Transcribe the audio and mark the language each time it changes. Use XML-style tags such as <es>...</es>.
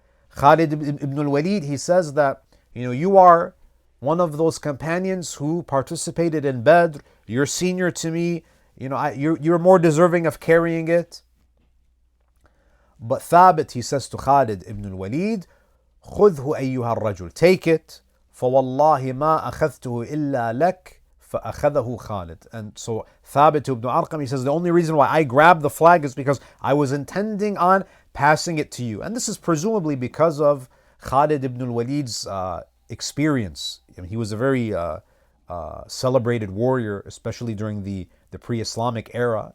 <en>Khalid ibn al-Walid, he says that, you are one of those companions who participated in Badr. You're senior to me. You're more deserving of carrying it. But Thabit, he says to Khalid ibn al-Walid,</en> <ar>خُذْهُ أَيُّهَا الرَّجُلِ.</ar> <en>Take it.</en> <ar>فَوَاللَّهِ مَا أَخَذْتُهُ إِلَّا لَكَ فَأَخَذَهُ Khalid.</ar> <en>And so Thabit ibn Arqam, he says, the only reason why I grabbed the flag is because I was intending on passing it to you. And this is presumably because of Khalid ibn al-Walid's experience. He was a very celebrated warrior, especially during the pre-Islamic era.</en>